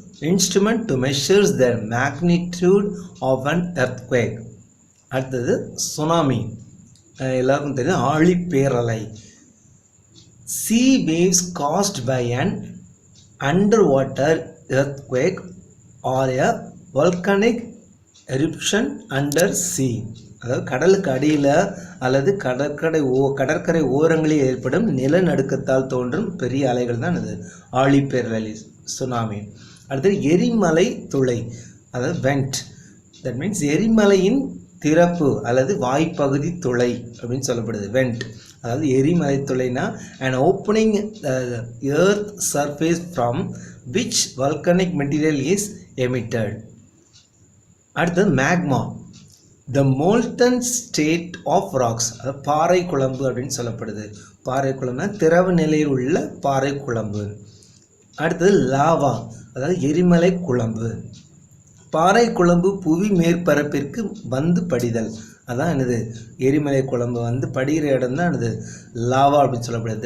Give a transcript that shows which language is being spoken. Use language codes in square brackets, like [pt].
[en] Instrument to measures the magnitude of an earthquake. [ta] அடுத்தது tsunami, எல்லாருக்கும் தெரியும் ஆழிப்பேரலை. [en] Sea waves caused by an underwater earthquake or a volcanic eruption under sea. [ta] அதாவது கடலுக்கு அடியில் அல்லது கடற்கரை ஓரங்களில் ஏற்படும் நிலநடுக்கத்தால் தோன்றும் பெரிய அலைகள் தான் இது ஆழிப்பேரலை, சுனாமி. அடுத்தது எரிமலை துளை, அதாவது வெண்ட். தட் மீன்ஸ் எரிமலையின் திறப்பு அல்லது வாய்ப்பகுதி துளை அப்படின்னு சொல்லப்படுது வெண்ட். அதாவது எரிமலை துளைனா [en] an opening the earth surface from which volcanic material is emitted. [ta] அடுத்தது magma, [en] the molten state of rocks, [ta] அதாவது பாறை குழம்பு அப்படின்னு சொல்லப்படுது. பாறை குழம்புனா திரவ நிலையில் உள்ள பாறை குழம்பு. அடுத்தது லாவா, அதாவது எரிமலை குழம்பு. பாறை குழம்பு புவி மேற்பரப்பிற்கு வந்து படிதல், அதான் என்னது எரிமலை குழம்பு வந்து படிகிற இடம் தான் என்னது லாவா அப்படின்னு சொல்லப்படுது.